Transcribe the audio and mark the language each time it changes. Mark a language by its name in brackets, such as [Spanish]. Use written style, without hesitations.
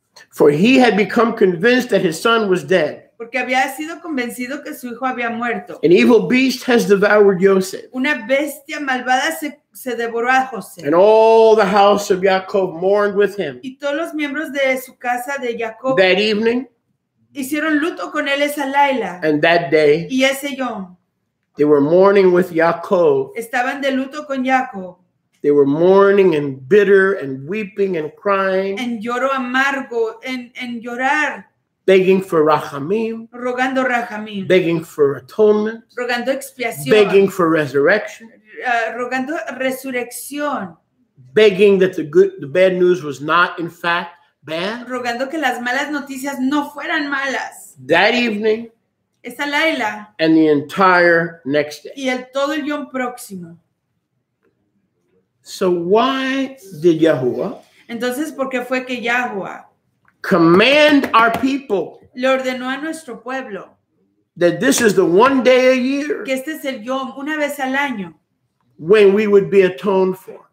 [English] For he had become convinced that his son was dead. [Spanish] porque había sido convencido que su hijo había muerto. [English] An evil beast has devoured Joseph. [Spanish] Una bestia malvada se devoró a José. [English] And all the house of Jacob mourned with him. [Spanish] Y todos los miembros de su casa de Jacob [English] That evening [Spanish] hicieron luto con él esa Laila. [English] and that day, [Spanish] Y ese Yom [English] they were mourning with Jacob. [Spanish] estaban de luto con Jacob. [English] They were mourning and bitter and weeping and crying, [Spanish] En lloro amargo, en llorar, [English] begging for rachamim, [Spanish] rogando rajamín, [English] begging for atonement, [Spanish] rogando expiación, [English] begging for resurrection, [Spanish] rogando resurrección, [English] begging that the bad news was not in fact bad. [Spanish] rogando que las malas noticias no fueran malas. [English] That evening [Spanish] Esa Laila [English] and the entire next day. [Spanish] y todo el Yom próximo. [English] So why did Yahuwah [Spanish] Entonces, ¿por qué fue que Yahuwah [English] command our people [Spanish] le ordenó a nuestro pueblo [English] that this is the one day a year [Spanish] que este es el Yom, una vez al año, [English] when we would be atoned for,